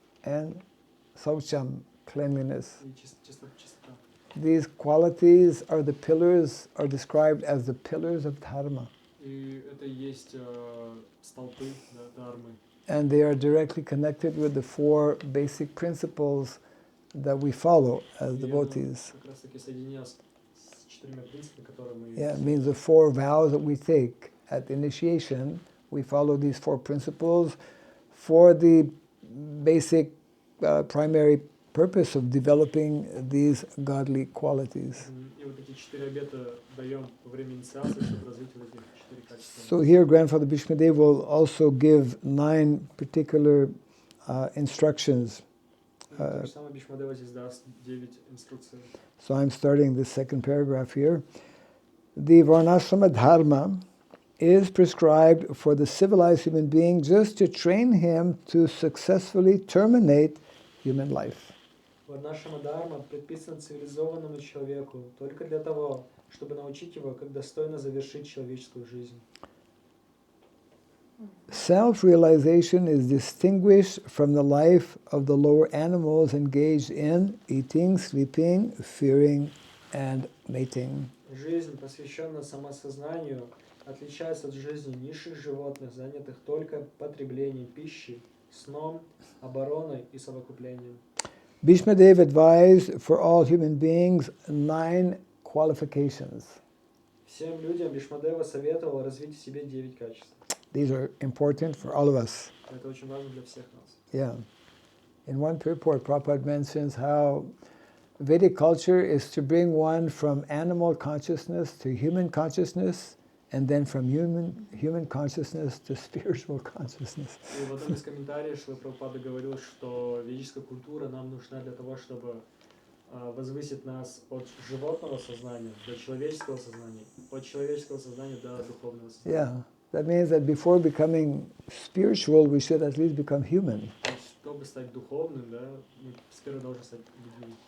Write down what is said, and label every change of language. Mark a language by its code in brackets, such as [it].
[en] and Socham, cleanliness. [ru] и чистота. [en] These qualities are described as the pillars of Dharma. [ru] И это и есть столпы Дхармы. [en] And they are directly connected with the 4 basic principles that we follow as devotees. [ru] Как раз таки соединено с 4 принципами, которые мы... [en] Yeah, it means the 4 vows that we take at initiation. We follow these 4 principles for the basic primary purpose of developing these godly qualities. [ru] И вот эти 4 обета даем во время инициации, чтобы развить вот эти 4 качества. [en] So here Grandfather Bhishma Dev will also give 9 particular instructions. [ru] То же самое Бхишма Дева здесь даст 9 инструкций. [en] So I'm starting the second paragraph here. The Varnashrama Dharma is prescribed for the civilized human being just to train him to successfully terminate human life. [ru] Варнашрама Дхарма предписан цивилизованному человеку только для того, чтобы научить его, как достойно завершить человеческую жизнь. [en] Self-realization is distinguished from the life of the lower animals engaged in eating, sleeping, fearing, and mating. [ru] Жизнь, посвященная самосознанию, отличается от жизни низших животных, занятых только потреблением пищи, сном, обороной и совокуплением. [en] Bhishma Dev advised for all human beings 9 qualifications. [ru] Всем людям Бхишмадева советовал развить в себе 9 качеств. [en] These are important for all of us. [ru] Это очень важно для всех нас. [en] Yeah. In one purport, Prabhupada mentions how Vedic culture is to bring one from animal consciousness to human consciousness, and then from human consciousness to spiritual consciousness. [ru] И в одном из комментариев Шрила Прабхупада говорил, что ведическая культура нам нужна для того, чтобы возвысить нас от животного сознания до человеческого сознания, от человеческого сознания до духовного сознания. [en] Yeah, that means that before becoming spiritual, we should at least become human. [ru] Чтобы стать духовным, да, мы сперва должны стать людьми.